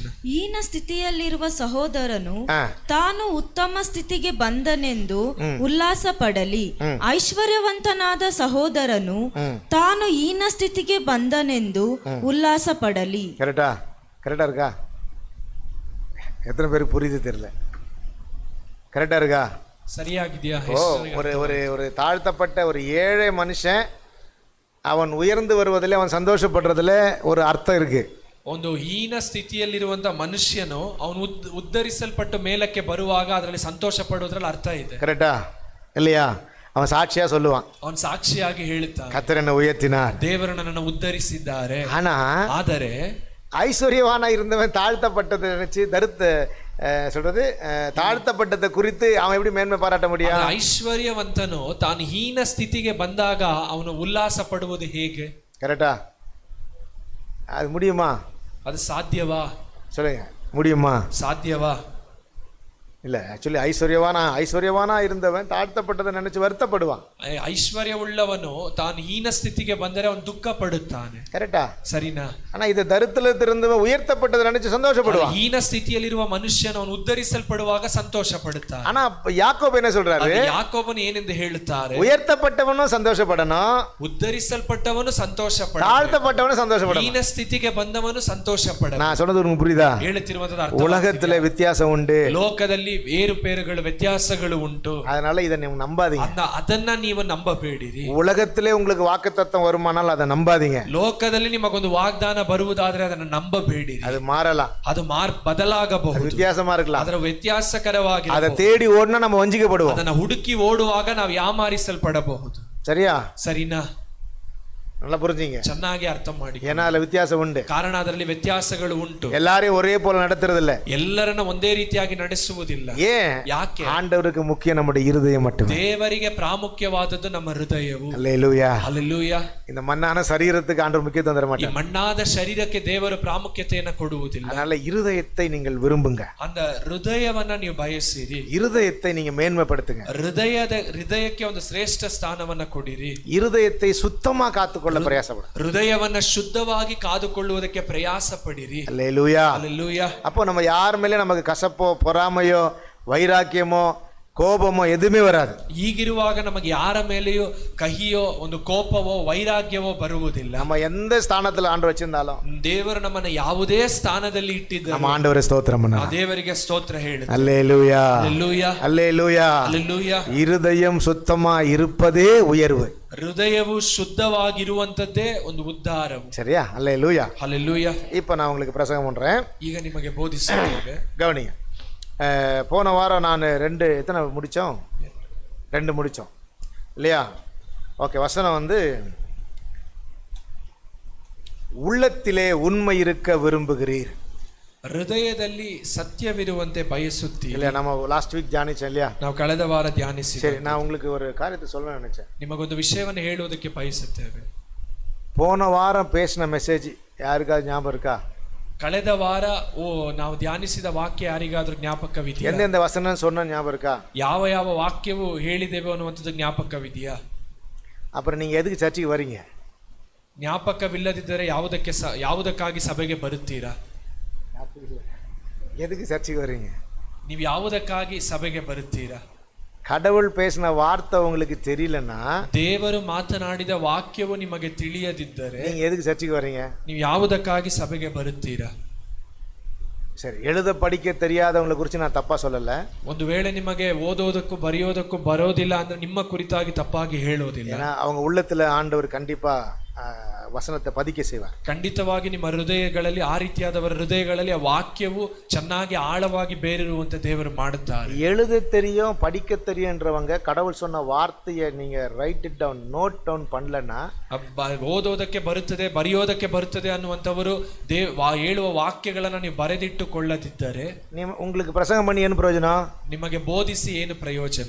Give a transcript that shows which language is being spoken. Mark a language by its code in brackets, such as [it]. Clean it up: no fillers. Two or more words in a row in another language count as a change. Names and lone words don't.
[kn] ಹೀನ ಸ್ಥಿತಿಯಲ್ಲಿರುವ ಸಹೋದರನು ತಾನು ಉತ್ತಮ ಸ್ಥಿತಿಗೆ ಬಂದನೆಂದು ಉಲ್ಲಾಸ ಪಡಲಿ. ಐಶ್ವರ್ಯವಂತನಾದ ಸಹೋದರನು ತಾನು ಹೀನ ಸ್ಥಿತಿಗೆ ಬಂದನೆಂದು ಉಲ್ಲಾಸ ಪಡಲಿ. [ta] கரெக்டா இருக்கா? எத்தனை பேருக்கு புரியுது தெரியல. கரெக்டா இருக்கா? [kn] சரியாಗಿದೆಯಾ? [ta] ஒரு தாழ்த்தப்பட்ட ஒரு ஏழை மனுஷன் அவன் உயர்ந்து வருவதில் அவன் சந்தோஷப்படுறதுல ஒரு அர்த்தம் இருக்கு. [kn] ಒಂದು ಹೀನ ಸ್ಥಿತಿಯಲ್ಲಿರುವಂತ ಮನುಷ್ಯನು ಅವನು ಉದ್ಧರಿಸಲ್ಪಟ್ಟು ಮೇಲಕ್ಕೆ ಬರುವಾಗ ಅದರಲ್ಲಿ ಸಂತೋಷ ಪಡುವುದರಲ್ಲಿ ಅರ್ಥ ಇದೆ. [ta] கரெக்டா இல்லையா? அவன் சாட்சியா சொல்லுவான், [kn] ಅವನು ಸಾಕ್ಷಿಯಾಗಿ ಹೇಳುತ್ತಾನೆ, [ta] கர்த்தர் என்னை உயர்த்தினார், [kn] ದೇವರು ನನ್ನನ್ನು ಉದ್ಧರಿಸಿದ್ದಾರೆ. [ta] ಆದರೆ ஐஸ்வர்யவானா இருந்தவன் தாழ்த்தப்பட்டதை நினைச்சு சொல்றது தாழ்த்தப்பட்டதை குறித்து அவன் எப்படி மேன்மை பாராட்ட முடியும்? [kn] ಐಶ್ವರ್ಯವಂತನು ತಾನು ಹೀನ ಸ್ಥಿತಿಗೆ ಬಂದಾಗ ಅವನು ಉಲ್ಲಾಸ ಪಡುವುದು ಹೇಗೆ? [ta] கரெக்டா? அது முடியுமா? [kn] ಅದು ಸಾಧ್ಯವಾ? [ta] சொல்லுங்க, முடியுமா? [kn] ಸಾಧ್ಯವಾ? [ta] இல்லை, ஆக்சுவலி ஐஸ்வர்யவானா இருந்தவன் தாழ்த்தப்பட்டதை நினைச்சு வருத்தப்படுவான். [kn] ಐಶ್ವರ್ಯವುಳ್ಳವನು ತಾನು ಹೀನ ಸ್ಥಿತಿಗೆ ಬಂದರೆ ಅವನು ದುಃಖ ಪಡುತ್ತಾನೆ. ಕರೆಕ್ಟಾ? ಸರಿನಾ? [ta] ஆனா இது தரித்திரத்திலிருந்தவன் உயர்த்தப்பட்டதை நினைச்சு சந்தோஷப்படுவான். [kn] ಹೀನ ಸ್ಥಿತಿಯಲ್ಲಿರುವ ಮನುಷ್ಯನು ಅವನು ಉದ್ಧರಿಸಲ್ಪಡುವಾಗ ಸಂತೋಷ ಪಡುತ್ತಾನೆ. [ta] ஆனா யாக்கோபு என்ன சொல்றாரு? [kn] ಯಾಕೋಬನು ಏನೆಂದು ಹೇಳುತ್ತಾರೆ? [ta] உயர்த்தப்பட்டவனும் சந்தோஷப்படணும், [kn] ಉದ್ಧರಿಸಲ್ಪಟ್ಟವನು ಸಂತೋಷ ಪಡಬೇಕು, [ta] தாழ்த்தப்பட்டவனும் சந்தோஷப்படணும். [kn] ಹೀನ ಸ್ಥಿತಿಗೆ ಬಂದವನು ಸಂತೋಷ ಪಡಬೇಕು. [ta] நான் சொன்னது உங்களுக்கு புரியுதா? [kn] ಹೇಳುತ್ತಿರುವಂತದ್ದು ಅರ್ಥ. [ta] உலகத்துல வித்தியாசம் உண்டு, [kn] ಲೋಕದಲ್ಲಿ ಏರುಪೇರುಗಳು ವ್ಯತ್ಯಾಸಗಳು ಉಂಟು. [ta] அதனால இதை ನೀವು ನಂಬಾதீங்க. [kn] ಅದನ್ನ ನೀವು ನಂಬಬೇಡಿರಿ. [ta] உலகத்திலே உங்களுக்கு வாக்குத்தத்தம் வருமானால் அதை நம்பாதீங்க. [kn] ಲೋಕದಲ್ಲಿ ನಿಮಗೊಂದು ವಾಗ್ದಾನ ಬರುವುದಾದ್ರೆ ಅದನ್ನು ನಂಬಬೇಡಿರಿ. [ta] அது மாறலாம், [kn] ಅದು ಬದಲಾಗಬಹುದು, [ta] வித்தியாசமா இருக்கலாம், [kn] ಅದರ ವ್ಯತ್ಯಾಸಕರವಾಗಿ. [ta] அதை தேடி ஓடினா நம்ம வஞ்சிக்கப்படுவோம், [kn] ಅದನ್ನ ಹುಡುಕಿ ಓಡುವಾಗ ನಾವು ಯಾಮಾರಿಸಲ್ಪಡಬಹುದು. [ta] சரியா? [kn] ಸರಿನಾ? [ta] நல்லா புரிஞ்சுங்க, [kn] ಚೆನ್ನಾಗಿ ಅರ್ಥ ಮಾಡಿ. [ta] ஏன்னா அதுல வித்தியாசம் உண்டு, [kn] ಕಾರಣ ಅದರಲ್ಲಿ ವ್ಯತ್ಯಾಸಗಳು ಉಂಟು. [ta] எல்லாரையும் ஒரே போல நடத்துறது இல்ல, [kn] ಎಲ್ಲರನ್ನ ಒಂದೇ ರೀತಿಯಾಗಿ ನಡೆಸುವುದಿಲ್ಲ. [ta] ஏன்? [kn] ಯಾಕೆ? [ta] ஆண்டவருக்கு முக்கியம் நம்முடைய இருதயம் மட்டுமே. [kn] ದೇವರಿಗೆ ಪ್ರಾಮುಖ್ಯವಾದದ್ದು ನಮ್ಮ ಹೃದಯವು. [ta] அல்லேலூயா, [kn] ಹಲ್ಲೆಲೂಯಾ. [ta] இந்த மண்ணான சரீரத்துக்கு ஆண்டவர் முக்கியத்துவம் தர [kn] ಈ [ta] மாட்டார். [kn] ಮಣ್ಣಾದ ಶರೀರಕ್ಕೆ ದೇವರು ಪ್ರಾಮುಖ್ಯತೆಯನ್ನು ಕೊಡುವುದಿಲ್ಲ. [ta] அதனால இருதயத்தை நீங்கள் விரும்புங்க, [kn] அந்த ಹೃದಯವನ್ನ ನೀವು ಬಯಸಿರಿ, [ta] இருதயத்தை நீங்க மேன்மைப்படுத்துங்க, [kn] ಹೃದಯಕ್ಕೆ ಒಂದು ಶ್ರೇಷ್ಠ ಸ್ಥಾನವನ್ನ ಕೊಡಿರಿ. [ta] இருதயத்தை சுத்தமா காத்துக்கொள்ள பிரயாசப்படும், [kn] ಹೃದಯವನ್ನ ಶುದ್ಧವಾಗಿ ಕಾದುಕೊಳ್ಳುವುದಕ್ಕೆ ಪ್ರಯಾಸ ಪಡಿರಿ. [ta] அல்லேலூயா, [kn] ಹಲ್ಲೆಲೂಯಾ. [ta] அப்போ நம்ம யார் மேலே நமக்கு கசப்போ பொறாமையோ வைராக்கியமோ கோபமோ எதுவுமே வராது. [kn] ಹೀಗಿರುವಾಗ ನಮಗೆ ಯಾರ ಮೇಲೆಯೂ ಕಹಿಯೋ ಒಂದು ಕೋಪವೋ ವೈರಾಗ್ಯವೋ ಬರುವುದಿಲ್ಲ. [ta] நம்ம எந்த ஸ்தானத்துல ஆண்டு வச்சிருந்தாலும் [kn] ದೇವರು ನಮ್ಮನ್ನ ಯಾವುದೇ ಸ್ಥಾನದಲ್ಲಿ ಇಟ್ಟಿದ್ದ [ta] நம்ம ஆண்டவரே ஸ்தோத்திரம் பண்ணலாம். [kn] ದೇವರಿಗೆ ಸ್ತೋತ್ರ ಹೇಳು. [ta] அல்லேலூயா, [kn] ಹಲ್ಲೆಲೂಯಾ, [ta] அல்லேலூயா. [kn] ಹಲ್ಲೆಲೂಯಾ. [ta] இருதயம் சுத்தமா இருப்பதே உயர்வு. [kn] ಹೃದಯವು ಶುದ್ಧವಾಗಿರುವಂತದ್ದೇ ಒಂದು ಉದ್ಧಾರವು. [ta] சரியா? அல்லேலூயா, [kn] ಹಲ್ಲೆಲೂಯಾ. [ta] இப்போ நான் உங்களுக்கு பிரசங்கம் பண்றேன், [kn] ಈಗ ನಿಮಗೆ ಬೋಧಿಸುತ್ತೇವೆ. [ta] கவனிங்க. போன வாரம் நான் எத்தனை முடித்தோம்? 2 முடித்தோம் இல்லையா? ஓகே. வசனம் வந்து உள்ளத்திலே உண்மை இருக்க விரும்புகிறீர், [kn] ಹೃದಯದಲ್ಲಿ ಸತ್ಯವಿರುವಂತೆ ಬಯಸುತ್ತೀರಿ. [ta] இல்லையா? நம்ம [en] last week [ta] தியானிச்சோம் இல்லையா? [kn] ನಾವು ಕಳೆದ ವಾರ ಧ್ಯಾನಿಸಿ. [ta] சரி, நான் உங்களுக்கு ஒரு காரியத்தை சொல்ல நினைச்சேன். [kn] ನಿಮಗೊಂದು ವಿಷಯವನ್ನು ಹೇಳುವುದಕ್ಕೆ ಬಯಸುತ್ತೇವೆ. [ta] போன வாரம் பேசின மெசேஜ் யாருக்காவது ஞாபகம் இருக்கா? [kn] ಕಳೆದ ವಾರ ನಾವು ಧ್ಯಾನಿಸಿದ ವಾಕ್ಯ ಯಾರಿಗಾದ್ರೂ ಜ್ಞಾಪಕವಿದೆಯಾ? [ta] எந்தெந்த வசனம் சொன்ன ஞாபகம் இருக்கா? [kn] ಯಾವ ಯಾವ ವಾಕ್ಯವು ಹೇಳಿದೆವು ಅನ್ನುವಂಥದ್ದು ಜ್ಞಾಪಕವಿದೆಯಾ? [ta] அப்புறம் நீங்க எதுக்கு சர்ச்சுக்கு வரீங்க? [kn] ಜ್ಞಾಪಕವಿಲ್ಲದಿದ್ದರೆ ಯಾವುದಕ್ಕಾಗಿ ಸಭೆಗೆ ಬರುತ್ತೀರಾ? [ta] எதுக்கு சர்ச்சுக்கு வரீங்க? [kn] ನೀವು ಯಾವುದಕ್ಕಾಗಿ ಸಭೆಗೆ ಬರುತ್ತೀರಾ? [ta] கடவுள் பேசின வார்த்தை உங்களுக்கு தெரியலன்னா, [kn] ದೇವರು ಮಾತನಾಡಿದ ವಾಕ್ಯವು ನಿಮಗೆ ತಿಳಿಯದಿದ್ದರೆ [ta] நீங்க எதுக்கு சர்ச்சுக்கு வரீங்க? [kn] ನೀವು ಯಾವುದಕ್ಕಾಗಿ ಸಭೆಗೆ ಬರುತ್ತೀರಾ? [ta] சரி, எழுத படிக்க தெரியாதவங்களை குறித்து நான் தப்பா சொல்லல. [kn] ಒಂದು ವೇಳೆ ನಿಮಗೆ ಓದೋದಕ್ಕೂ ಬರೆಯೋದಕ್ಕೂ ಬರೋದಿಲ್ಲ ಅಂದ್ರೆ ನಿಮ್ಮ ಕುರಿತಾಗಿ ತಪ್ಪಾಗಿ ಹೇಳೋದಿಲ್ಲ. [ta] ஏன்னா அவங்க உள்ளத்துல ஆண்டவர் கண்டிப்பா ವಸನத்தை பதிக்க செய்வார். [kn] ಖಂಡಿತವಾಗಿ ನಿಮ್ಮ ಹೃದಯಗಳಲ್ಲಿ ಆ ರೀತಿಯಾದವರ ಹೃದಯಗಳಲ್ಲಿ ಆ ವಾಕ್ಯವು ಚೆನ್ನಾಗಿ ಆಳವಾಗಿ ಬೇರಿರುವಂತೆ ದೇವರು ಮಾಡುತ್ತಾರೆ. [ta] எழுத தெரியும் படிக்க தெரியும்ன்றவங்க கடவுள் சொன்ன வார்த்தையை நீங்க [en] write it down note down [ta] பண்ணலன்னா, [kn] ಓದೋದಕ್ಕೆ ಬರುತ್ತದೆ ಬರೆಯೋದಕ್ಕೆ ಬರುತ್ತದೆ ಅನ್ನುವಂಥವರು ಹೇಳುವ ವಾಕ್ಯಗಳನ್ನು ನೀವು ಬರೆದಿಟ್ಟುಕೊಳ್ಳದಿದ್ದರೆ [ta] உங்களுக்கு பிரசங்கம் பண்ணி [kn] ಏನು ಪ್ರಯೋಜನ? ನಿಮಗೆ ಬೋಧಿಸಿ ಏನು ಪ್ರಯೋಜನ?